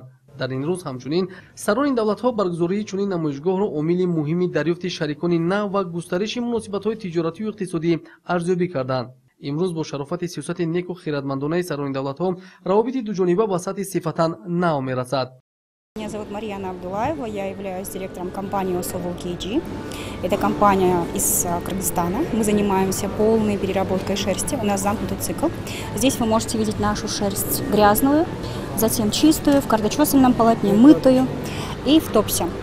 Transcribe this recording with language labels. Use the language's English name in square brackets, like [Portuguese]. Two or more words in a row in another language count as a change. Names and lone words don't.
[Tajik] дар ин рӯз ҳамчунин сарони давлатҳо баргузории чунин намоишгоҳро омили муҳими дарёфти шарикони нав ва густариши муносибатҳои тиҷоратию иқтисодӣ арзёбӣ карданд. имрӯз бо шарофати сиёсати неку хиратмандонаи сарони давлатҳо равобити дуҷониба ба сатҳи сифатан нав мерасад. [Russian] Меня зовут Марьяна Абдулаева, я являюсь директором компании Osovo KG. Это компания из Кыргызстана. Мы занимаемся полной переработкой шерсти, у нас замкнутый цикл. Здесь вы можете видеть нашу шерсть грязную, затем чистую, в кардочесальном полотне, мытую и в топсе.